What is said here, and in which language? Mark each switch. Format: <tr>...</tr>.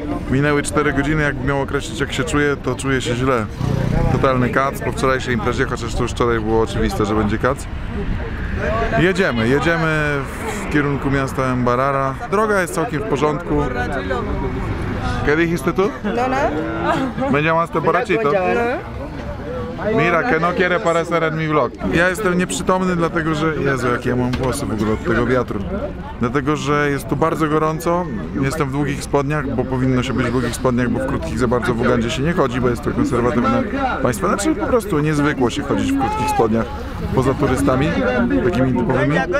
<pl>Minęły 4 godziny, jakbym miał określić, jak się czuję, to czuję się źle. Totalny kac po wczorajszej imprezie, chociaż to już wczoraj było oczywiste, że będzie kac. Jedziemy w kierunku miasta Mbarara. Droga jest całkiem w porządku.</pl> <es>¿Qué dijiste tú? No. ¿Me llamaste borrachito? Mira, que no quiere aparecer en mi vlog.</es> <pl>Ja jestem nieprzytomny, dlatego że... Jezu, jakie ja mam włosy w ogóle od tego wiatru. Dlatego, że jest tu bardzo gorąco. Jestem w długich spodniach, bo powinno się być w długich spodniach, bo w krótkich za bardzo w Ugandzie się nie chodzi, bo jest to konserwatywne państwo. Znaczy po prostu niezwykło się chodzić w krótkich spodniach poza turystami, takimi typowymi.</pl>